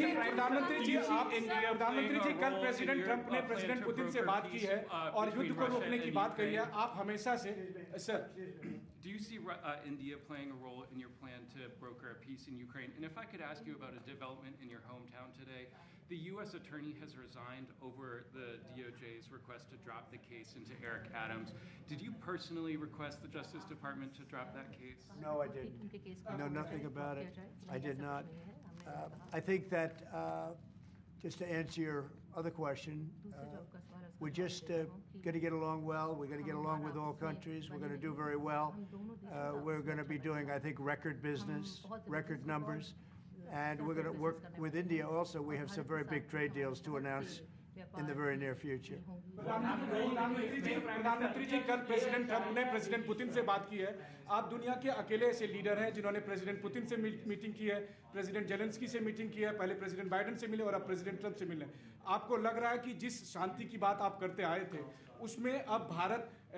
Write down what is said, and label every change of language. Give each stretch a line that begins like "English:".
Hindi: प्रधानमंत्री जी कल president Trump ने प्रेसिडेंट पुतिन से बात की है और युद्ध को रोकने की बात कही है आप हमेशा से sir
English: Do you see India playing a role in your plan to broker a peace in Ukraine? And if I could ask you about a development in your hometown today, the U.S. attorney has resigned over the DOJ's request to drop the case into Eric Adams. Did you personally request the Justice Department to drop that case? No, I didn't. I know nothing about it. I did not. I think that, just to answer your other question, we're just going to get along well. We're going to get along with all countries. We're going to do very well. We're going to be doing, I think, record business, record numbers. And we're going to work with India also. We have some very big trade deals to announce in the very near future.
Hindi: प्रधानमंत्री जी कल president Trump ने president Putin से बात की है आप दुनिया के अकेले ऐसे लीडर हैं जिन्होंने प्रेसिडेंट पुतिन से मीटिंग की है प्रेसिडेंट जेलेंस्की से मीटिंग की है पहले प्रेसिडेंट बाइडेन से मिले और अब प्रेसिडेंट ट्रंप से मिले आपको लग रहा है कि जिस शांति की बात आप करते आए थे उसमें अब भारत